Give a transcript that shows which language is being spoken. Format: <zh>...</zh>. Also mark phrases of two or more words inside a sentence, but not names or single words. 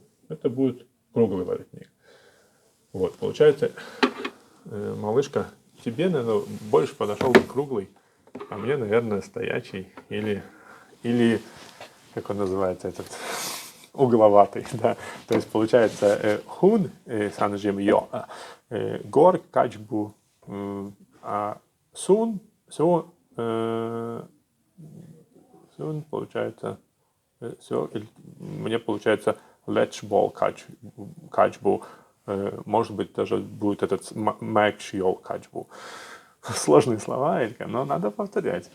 <ru>Это будет круглый воротник. Вот, получается, малышка, тебе, наверное, больше подошел бы круглый, а мне, наверное, стоячий или как он называется, этот угловатый, да. То есть получается</ru> <ce>хун санжим йо, гор качбу,</ce> <ru>а сун получается все, мне получается</ru> <ce>летчбол качбу,</ce> <ru>может быть даже будет этот</ru> <ce>мэкшьол качбу.</ce> <ru>Сложные слова, Элька, но надо повторять.</ru>